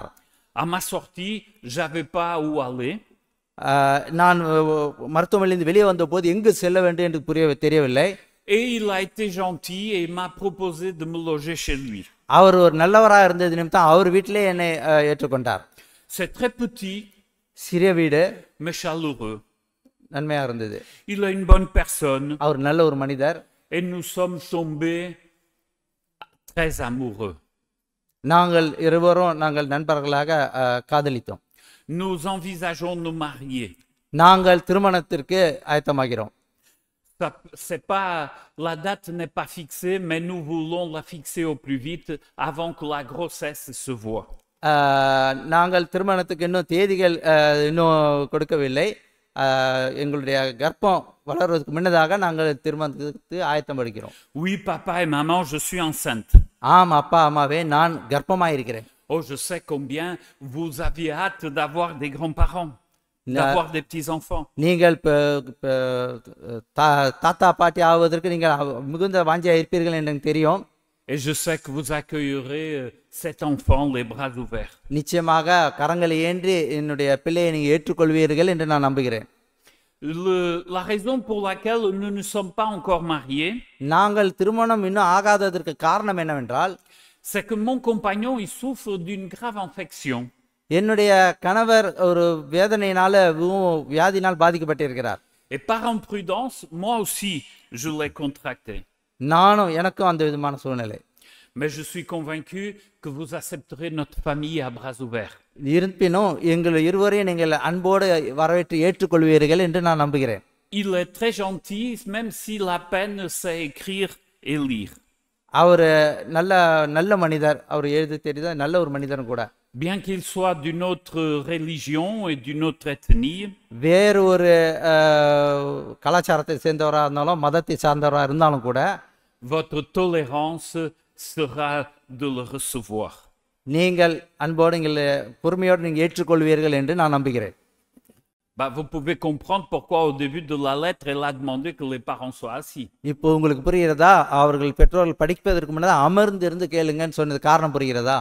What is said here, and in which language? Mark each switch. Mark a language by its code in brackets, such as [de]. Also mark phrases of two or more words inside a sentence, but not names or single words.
[fr] À ma sortie, j'avais pas où aller. [ta] நான் மருத்துவமனையிலிருந்து வெளியே வந்த போது எங்கு செல்ல வேண்டும் என்று தெரியவில்லை. [fr] Et il a été gentil et il m'a proposé de me loger chez lui. [ta] அவர் ஒரு நல்லவராக இருந்தது நிமித்தம் அவர் வீட்டிலே என்னை ஏற்றுக்கொண்டார். [fr] C'est très petit, [ta] சிறிய வீடு, [fr] mais chaleureux. [ta] நன்மையாக இருந்தது. [fr] Il est une bonne personne. [ta] அவர் நல்ல ஒரு மனிதர். [fr] Et nous sommes tombés très amoureux. [ta] நாங்கள் இருவரும் நண்பர்களாக காதலித்தோம். [fr] Nous envisageons de nous marier. [ta] நாங்கள் திருமணத்திற்கு ஆயத்தமாகிறோம். [fr] C'est pas, la date n'est pas fixée, mais nous voulons la fixer au plus vite avant que la grossesse se voie. [ta] நாங்கள் திருமணத்துக்கு இன்னும் தேதிகள் இன்னும் கொடுக்கவில்லை. எங்களுடைய கர்ப்பம் வளர்வதற்கு முன்னதாக நாங்கள் திருமணத்துக்கு ஆயத்தம் படிக்கிறோம். [fr] Oui, papa et maman, je suis enceinte. [ta] ஆம் அப்பா அம்மாவே, நான் கர்ப்பமாயிருக்கிறேன். [fr] Oh, je sais combien vous aviez hâte d'avoir des grands-parents, d'avoir des petits-enfants. [ta] நீங்கள் தாத்தா பாட்டி ஆவதற்கு நீங்கள் மிகுந்த வாஞ்சியாக இருப்பீர்கள் என்று எனக்கு தெரியும். [fr] Et je sais que vous accueillerez cet enfant les bras ouverts. [ta] நிச்சயமாக கரங்களை ஏந்தி என்னுடைய பிள்ளையை நீங்கள் ஏற்றுக்கொள்வீர்கள் என்று நான் நம்புகிறேன். [fr] La raison pour laquelle nous ne sommes pas encore mariés, [ta] நாங்கள் திருமணம் இன்னும் ஆகாததற்கு காரணம் என்னவென்றால், [fr] c'est que mon compagnon il souffre d'une grave infection. [ta] என்னுடைய கணவர் ஒரு வேதனையினால வியாதினால் பாதிக்கப்பட்டிருக்கிறார். [fr] Et par imprudence, moi aussi, je l'ai contracté. [ta] நானும் எனக்கும் அந்த விதமான சூழ்நிலை. [fr] Mais je suis convaincu que vous accepterez notre famille à bras ouverts. [ta] இருப்பினும் எங்கள் இருவரையும் நீங்கள் அன்போடு வரவேற்று ஏற்றுக்கொள்வீர்கள் என்று நான் நம்புகிறேன். [fr] Il est très gentil, même s'il a peine sait écrire et lire. [ta] அவர் நல்ல மனிதர், அவர் எழுத தெரிந்த நல்ல ஒரு மனிதரும் கூட. [fr] Bien qu'il soit d'une autre religion et d'une autre ethnie, [ta] வேறு ஒரு கலாச்சாரத்தை சேர்ந்தவராக இருந்தாலும் மதத்தை சார்ந்தவராக இருந்தாலும் கூட, [fr] votre tolérance sera de le recevoir. [ta] நீங்கள் அன்போடு பொறுமையோடு நீங்கள் ஏற்றுக்கொள்வீர்கள் என்று நான் நம்புகிறேன். [fr] Vous pouvez comprendre pourquoi au début de la lettre, elle a demandé que les parents soient assis. [ta] இப்போ உங்களுக்கு புரிகிறதா? அவர்கள் பெற்றோர்கள் படிப்பதற்கு முன்னதாக அமர்ந்து இருந்து கேளுங்கன்னு சொன்னது காரணம் புரிகிறதா?